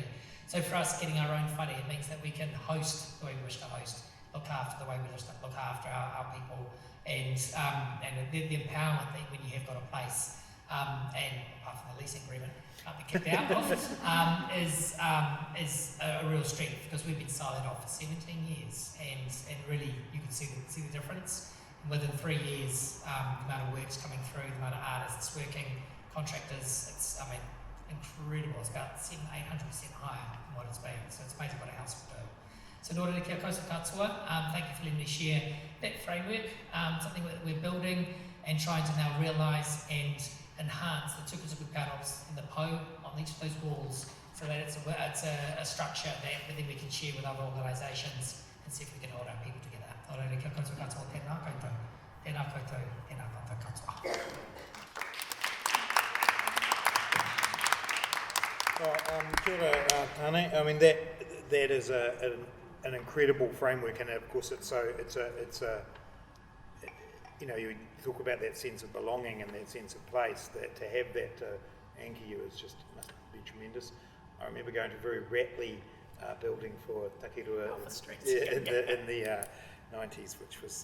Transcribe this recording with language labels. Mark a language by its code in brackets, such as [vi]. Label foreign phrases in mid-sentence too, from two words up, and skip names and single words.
[en] So for us, getting our own whare, it means that we can host the way we wish to host, look after the way we wish to look after our people, and the empowerment that when you have got a place, and apart from the leasing agreement, can't be kicked out of, is a real strength, because we've been siloed off for 17 years, and really you can see the difference. And within 3 years, the amount of work's coming through, the amount of artists working, contractors, it's incredible. It's about 700-800% higher than what it's been. So it's amazing what a house will do. So in order to [mi] kia kousa katoa, [en] thank you for letting me share that framework, something that we're building and trying to now realise and enhance the tukutuku panels in the po on each of those walls, so that it's a structure that then we can share with other organisations and see if we can hold our people together. [mi] Ora kia kousa katoa, tēnā koutou, tēnā koutou, tēnā koutou katoa. Kia ora, Tāne. [en] I mean, that is an incredible framework, and of course you talk about that sense of belonging and that sense of place. That to have that anchor you is just must be tremendous. I remember going to a very rattly building for Taki Rua in the 90s, which was.